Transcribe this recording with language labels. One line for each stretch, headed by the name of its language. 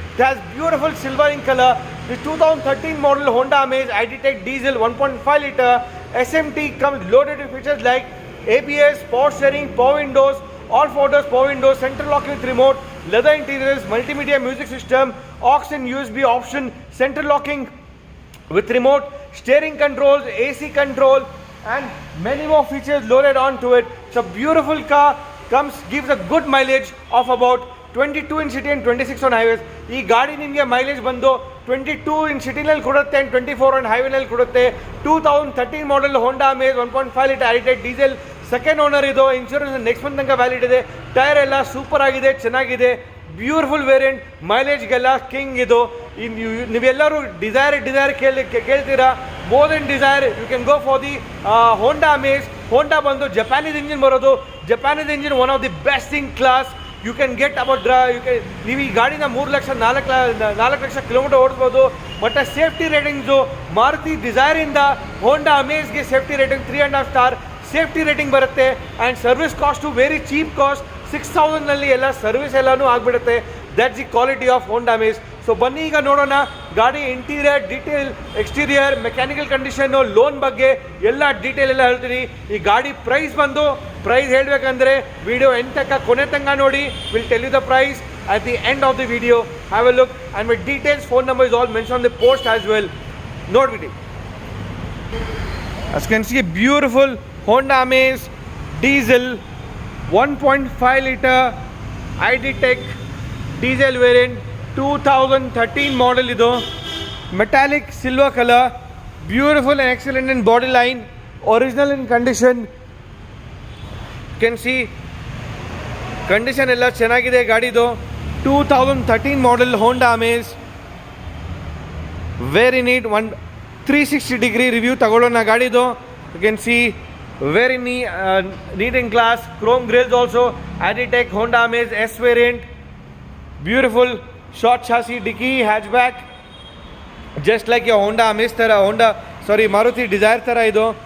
English: It has beautiful silver in color. The 2013 model Honda Amaze ID Tech diesel 1.5 liter SMT comes loaded with features like ABS, power steering, power windows, all four doors power windows, central locking with remote, leather interiors, multimedia music system, aux and USB option, central locking with remote, steering controls, AC control, and many more features loaded onto it. It's a beautiful car, gives a good mileage of about 22 in city and 26 on highways.
Kannada: ಈ ಗಾಡಿ ನಿಮಗೆ mileage ಬಂದು 22 ಇನ್ ಸಿಟಿನಲ್ಲಿ ಕೊಡುತ್ತೆ and 24 on ಹೈವೇನಲ್ಲಿ ಕೊಡುತ್ತೆ. 2013 model ಹೋಂಡಾ Amaze 1.5 litre ಐಟೆಡ್ diesel, second owner ಇದು. Insurance next month ತನಕ valid ಇದೆ. Tyre ಎಲ್ಲ ಸೂಪರ್ ಆಗಿದೆ, ಚೆನ್ನಾಗಿದೆ. ಬ್ಯೂಟಿಫುಲ್ ವೇರಿಯಂಟ್, ಮೈಲೇಜ್ಗೆಲ್ಲ ಕಿಂಗ್ ಇದು. ನೀವೆಲ್ಲರೂ ಡಿಸೈರ್ ಕೇಳ್ತೀರಾ.
English: More than Dzire you can go for the Honda Amaze.
Kannada: ಹೋಂಡಾ ಬಂದು ಜಪಾನೀಸ್ ಇಂಜಿನ್ ಬರೋದು.
English: Japanese engine one of the best in class. You can get about
Kannada: ನೀವು ಈ ಗಾಡಿನ 4 lakh kilometre ಓಡಿಸ್ಬೋದು. But safety ratings Maruti ಡಿಸೈರಿಂದ Honda ಅಮೇಜ್ಗೆ safety rating 3.5 star safety rating ಬರುತ್ತೆ. And service cost very cheap cost, 6,000ನಲ್ಲಿ ಎಲ್ಲ service ಎಲ್ಲನೂ ಆಗಿಬಿಡುತ್ತೆ.
English: That's the quality of Honda Amaze.
Kannada: So ಬನ್ನಿ ಈಗ ನೋಡೋಣ ಗಾಡಿ interior detail, exterior, mechanical condition, loan ಬಗ್ಗೆ ಎಲ್ಲ ಡೀಟೇಲ್ ಎಲ್ಲ ಹೇಳ್ತೀನಿ. ಈ ಗಾಡಿ ಪ್ರೈಸ್ ಹೇಳಬೇಕಂದ್ರೆ ವಿಡಿಯೋ ಕೊನೆ ತನಕ ನೋಡಿ.
English: Will tell you the price at the end of the video. Have a look, and my details, phone number is all mentioned on the post as well. Note video. As you can see, a beautiful Honda Amaze diesel 1.5 liter ID Tech diesel variant, 2013 model idu. Metallic silver color, beautiful and excellent in body line, original in condition. You can see condition
Kannada: ಎಲ್ಲ ಚೆನ್ನಾಗಿದೆ ಗಾಡಿದು.
English: 2013 model Honda Amaze, very neat.
Kannada: 360 degree review ತಗೊಳ್ಳೋಣ ಗಾಡಿದು.
English: You can see very neat in class, chrome grills also. ID Tech Honda Amaze S variant, beautiful short chassis, dicky, hatchback, just like your Honda Amaze ತರ, Maruti Dzire ತರ ಇದು.